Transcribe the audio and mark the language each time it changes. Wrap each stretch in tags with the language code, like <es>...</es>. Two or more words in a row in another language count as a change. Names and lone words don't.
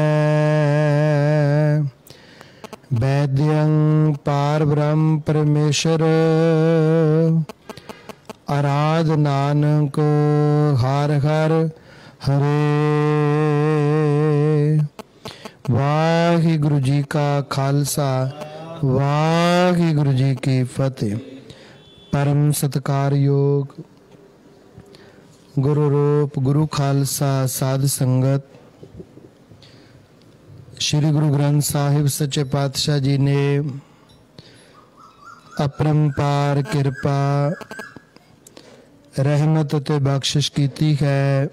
<pa>ਵੈਦਿਅੰ ਪਾਰ ਬ੍ਰਹਮ ਪਰਮੇਸ਼ਵਰ ਆਰਾਧ ਨਾਨਕ ਹਰ ਹਰ ਹਰੇ। ਵਾਹਿਗੁਰੂ ਜੀ ਕਾ ਖਾਲਸਾ ਵਾਹਿਗੁਰੂ ਜੀ ਕੀ ਫਤਿਹ। ਪਰਮ ਸਤਿਕਾਰ ਯੋਗ ਗੁਰੂ ਰੂਪ ਗੁਰੂ ਖਾਲਸਾ ਸਾਧ ਸੰਗਤ ਸ੍ਰੀ ਗੁਰੂ ਗ੍ਰੰਥ ਸਾਹਿਬ ਸੱਚੇ ਪਾਤਸ਼ਾਹ ਜੀ ਨੇ ਅਪਰੰਪਾਰ ਕਿਰਪਾ ਰਹਿਮਤ ਤੇ ਬਖਸ਼ਿਸ਼ ਕੀਤੀ ਹੈ।</pa>